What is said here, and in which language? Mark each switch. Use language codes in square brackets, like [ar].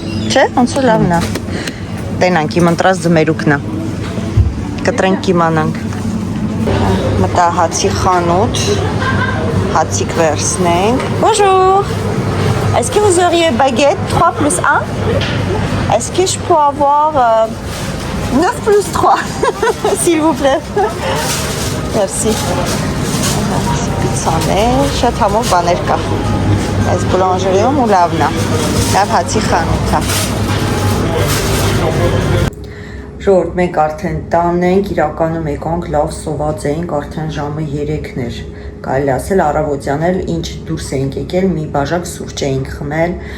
[hy] չէ, ոնց որ լավն է, տենանք իմ ընտրած ձմերուկն է, կտրենք իմանանք, մտա հացի խանութ, հացիկ վերցնենք, [fr] Bonjour, est-ce que vous auriez baguette 3+1? Est-ce que je peux avoir 9+3, s'il vous plaît? Merci. [hy] Պիցաներ, շատ համով բաներ կա, այս բուլանժերիում ու լավն է, լավ հացի խանութ է։ Ժողովուրդ, մենք արդեն տանն ենք, իրականում եկանք, լավ սոված էինք, արդեն ժամը 3-ն էր, կարելի ասել առավոտյան էլ ինչ դուրս էինք եկել, մի բաժակ սուրճ էինք խմել,